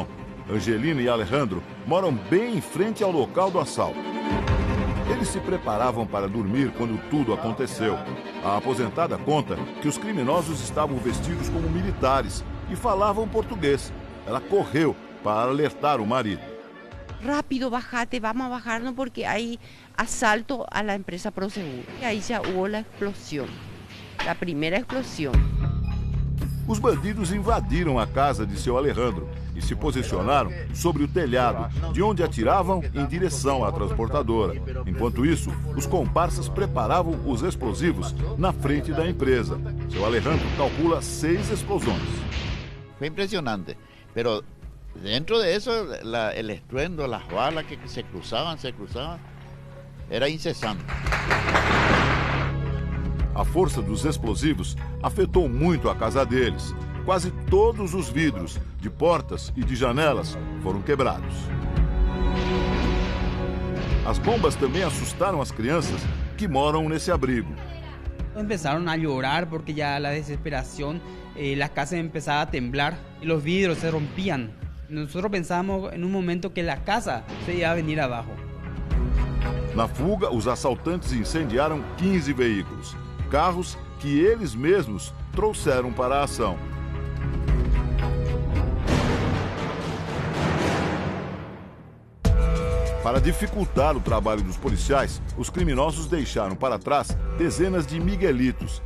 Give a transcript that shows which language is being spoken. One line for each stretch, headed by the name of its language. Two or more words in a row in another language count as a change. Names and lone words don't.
Portuguese: Angelina e Alejandro moram bem em frente ao local do assalto. Eles se preparavam para dormir quando tudo aconteceu. A aposentada conta que os criminosos estavam vestidos como militares e falavam português. Ela correu para alertar o marido.
Spanish: Rápido, bajate, vamos a bajarnos porque hay asalto a la empresa Prosegur. Y ahí ya hubo la explosión, la primera explosión.
Portuguese: Os bandidos invadiram a casa de seu Alejandro e se posicionaram sobre o telhado, de onde atiravam em direção à transportadora. Enquanto isso, os comparsas preparavam os explosivos na frente da empresa. Seu Alejandro calcula 6 explosões. Foi impressionante,
Spanish: pero dentro de eso el estruendo, las balas que se cruzaban, era incesante.
Portuguese: A força dos explosivos afetou muito a casa deles. Quase todos os vidros de portas e de janelas foram quebrados. As bombas também assustaram as crianças que moram nesse abrigo.
Spanish: Empezaron a llorar porque ya la desesperación, la casa empezaba a temblar y los vidrios se rompían. Nosotros pensábamos en un momento que la casa se iba a venir abajo.
Portuguese: Na fuga, os assaltantes incendiaram 15 veículos. Carros que eles mesmos trouxeram para a ação. Para dificultar o trabalho dos policiais, os criminosos deixaram para trás dezenas de miguelitos.